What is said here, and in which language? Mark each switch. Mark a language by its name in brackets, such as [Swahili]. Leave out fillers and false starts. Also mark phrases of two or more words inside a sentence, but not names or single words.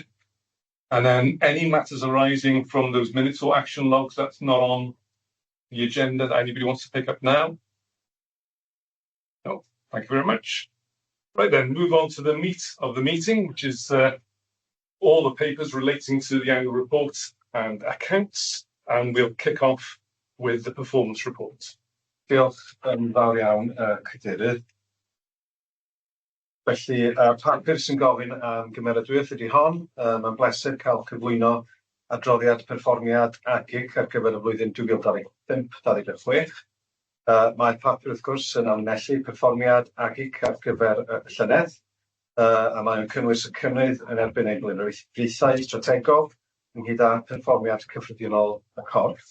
[English] And then any matters arising from those minutes or action logs that's not on the agenda that anybody wants to pick up now? No, thank you very much. Right then, move on to the meat of the meeting, which is all the papers relating to the annual report and accounts, and we'll kick off with the performance report. [Welsh] Diolch yn fawr iawn, Cadeirydd. Felly, papur sy'n gofyn am gymeradwyaeth ydy hon. Mae'n bleser cael cyflwyno adroddiad perfformiad AGIC ar gyfer y flwyddyn 2025-2026. Mae'r papur wrth gwrs yn amnellu perfformiad AGIC ar gyfer y llynedd, a mae'n cynnwys y cynnydd yn erbyn ein blaenoriaethau strategol ynghyd â perfformiad cyffredinol y corff.